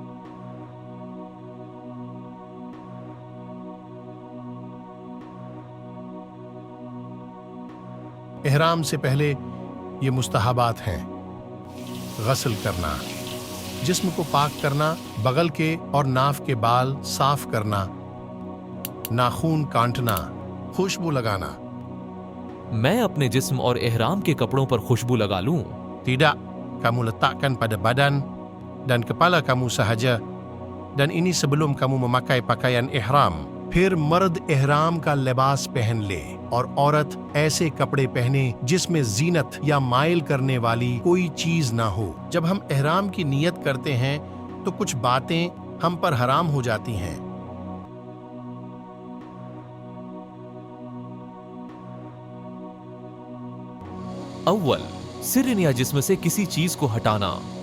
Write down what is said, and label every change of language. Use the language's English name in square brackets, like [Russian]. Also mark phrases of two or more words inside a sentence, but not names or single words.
[Urdu] احرام سے پہلے یہ مستحبات ہیں. غسل کرنا، جسم کو پاک کرنا، بغل کے اور ناف کے بال صاف کرنا، ناخن کاٹنا، خوشبو لگانا. میں اپنے جسم اور احرام کے کپڑوں پر خوشبو لگا لوں? [Malay] Tidak, kamu letakkan pada badan dan kepala kamu sahaja, dan ini sebelum kamu memakai pakaian ihram। [Urdu] پھر مرد احرام کا لباس پہن لے اور عورت ایسے کپڑے پہنے جس میں زینت یا مائل کرنے والی کوئی چیز نہ ہو. جب ہم احرام کی نیت کرتے ہیں تو کچھ باتیں ہم پر حرام ہو جاتی ہیں. اول، سر یا جسم سے کسی چیز کو ہٹانا.